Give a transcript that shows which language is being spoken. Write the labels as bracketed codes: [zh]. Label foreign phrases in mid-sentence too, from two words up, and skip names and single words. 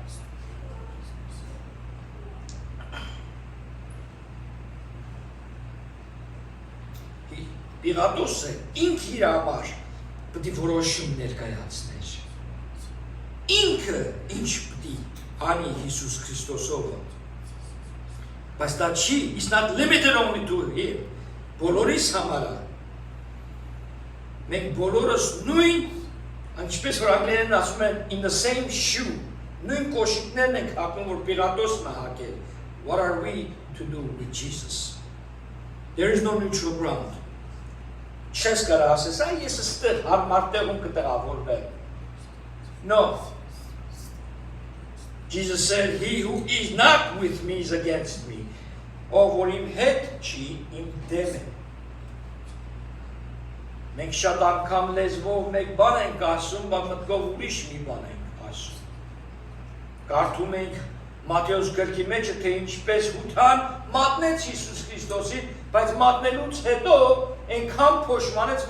[hy] Պիղատոսը ինքը իր համար պիտի որոշում ներկայացներ։ Ինքը ինչ պիտի անի Հիսուս Քրիստոսով։ Բայց դա չի, [en] it's not limited only to him, [hy] բոլորիս համար է։ Մենք բոլորս նույն, ինչպես որ անգլերեն ասում են, [en] in the same shoe, [hy] նույն կոշիկներն ենք հագում, որ Պիղատոսն է հագել։ [en] What are we to do with Jesus? There is no neutral ground. [hy] Չես կարա ասես, ես ստեղ հարմար տեղում կտեղավորվեմ։ No. [en] Jesus said, he who is not with me is against me. [hy] Ով որ իմ հետ չի, իմ դեմ է։ Մենք շատ անգամ լեզվով մեկ բան ենք ասում, բայց մտքով ուրիշ մի բան ենք ասում։ Կարդում ենք Մատթեոս գրքի մեջը, թե ինչպես հութան մատնեց Հիսուս Քրիստոսին, բայց մատնելուց հետո այնքան փոշմանեց, որ